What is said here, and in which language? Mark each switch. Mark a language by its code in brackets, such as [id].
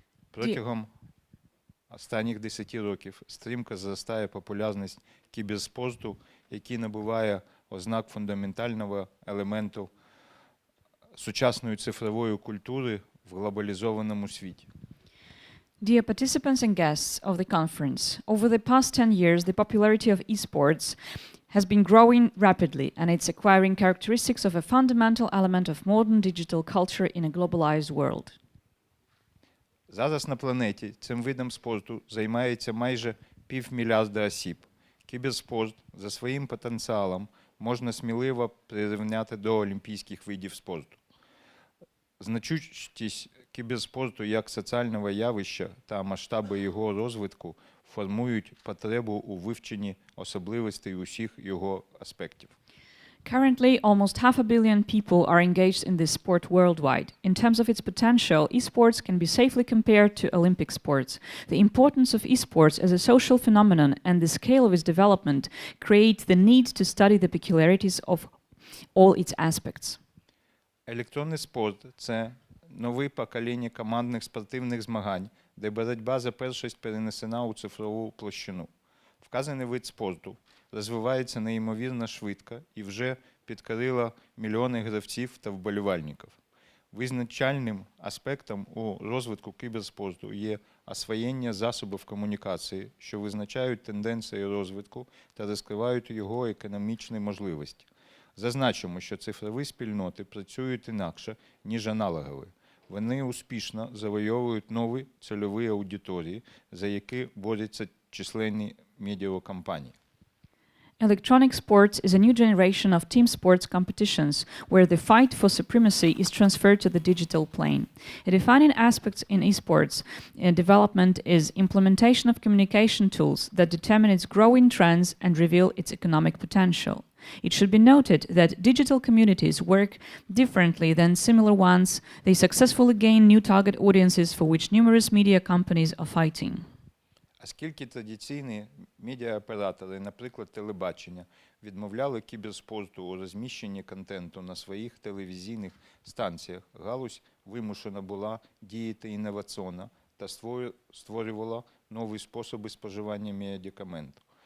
[uk] Протягом останніх 10 років стрімко зростає популярність кіберспорту, який набуває ознак фундаментального елементу сучасної цифрової культури в глобалізованому світі. [en] Dear participants and guests of the conference, over the past 10 years, the popularity of esports has been growing rapidly, and it's acquiring characteristics of a fundamental element of modern digital culture in a globalized world. [uk] Зараз на планеті цим видом спорту займається майже 500 мільйона осіб. Кіберспорт за своїм потенціалом можна сміливо прирівняти до олімпійських видів спорту. Значущість кіберспорту як соціального явища та масштаби його розвитку формують потребу у вивченні особливостей усіх його аспектів. [en] Currently, almost 500 million people are engaged in this sport worldwide. In terms of its potential, esports can be safely compared to Olympic sports. The importance of esports as a social phenomenon and the scale of its development create the need to study the peculiarities of all its aspects. [uk] Електронний спорт – це нове покоління командних спортивних змагань, де боротьба за першість перенесена у цифрову площину. Вказаний вид спорту розвивається неймовірно швидко і вже підкорило мільйони гравців та вболівальників. Визначальним аспектом у розвитку кіберспорту є освоєння засобів комунікації, що визначають тенденції розвитку та розкривають його економічні можливості. Зазначимо, що цифрові спільноти працюють інакше, ніж аналогові. Вони успішно завойовують нові цільові аудиторії, за які борються численні медіакомпанії. [en] Electronic sports is a new generation of team sports competitions where the fight for supremacy is transferred to the digital plane. A defining aspect in esports development is implementation of communication tools that determine its growing trends and reveal its economic potential. It should be noted that digital communities work differently than similar ones. They successfully gain new target audiences for which numerous media companies are fighting. [uk] Оскільки традиційні медіаоператори, наприклад, телебачення, відмовляли кіберспорту у розміщенні контенту на своїх телевізійних станціях, галузь вимушена була діяти інноваційно та створювала нові способи споживання медикаменту.